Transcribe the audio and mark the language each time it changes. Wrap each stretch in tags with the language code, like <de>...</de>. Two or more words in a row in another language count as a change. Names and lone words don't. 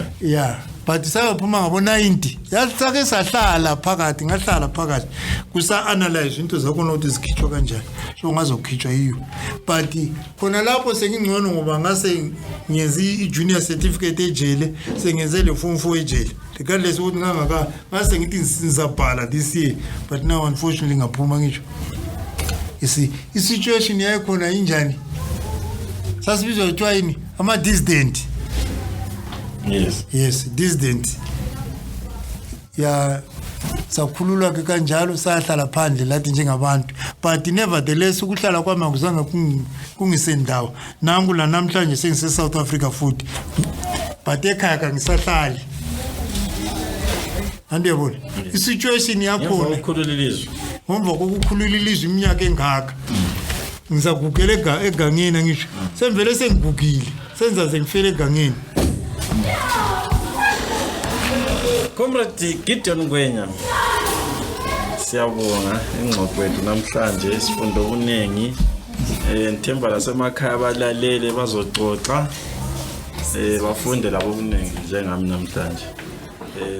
<nd>yeah but saphuma ngabo 90 yasake sahlala phakathi ngahlala phakathi kusa analyze into zakho nokuthi zikhitshwa kanjani so ngazokhitshwa yiyo but khona lapho sengingcono ngoba ngase ngenzi i-</nd> <en>junior certificate</en> <nd>ejele sengenze le form 4 ejele regardless ukuthi ngase ngithi sizabhala</nd> <en>this year but now unfortunately</en> <nd>ngaphuma ngisho i-situation yayikhona injani sasibizwa kuthiwa yini ama-dissident yes dissident ya sakhululwa ke kanjalo sahlala phandle lathi njengabantu</nd> <en>but nevertheless</en> <nd>ukuhlala kwami akuzange kungisendawo nangu la namhlanje sengise South Africa futhi but ekhaya ngisahlali andiyabona isituation yakho ukukhulula ilizwe ngomva kokukhulula ilizwe iminyaka engaka ngizagugela egangeni ngisho semvele sengigugile senza sengifele egangeni. Comrade Gideon Ngwenya, siyabonga ingxoxo yethu namhlanje isifundo okuningi ngithemba lasemakhaya abalalele bazoxoxa bafunde labo okuningi njengami namhlanje.</nd>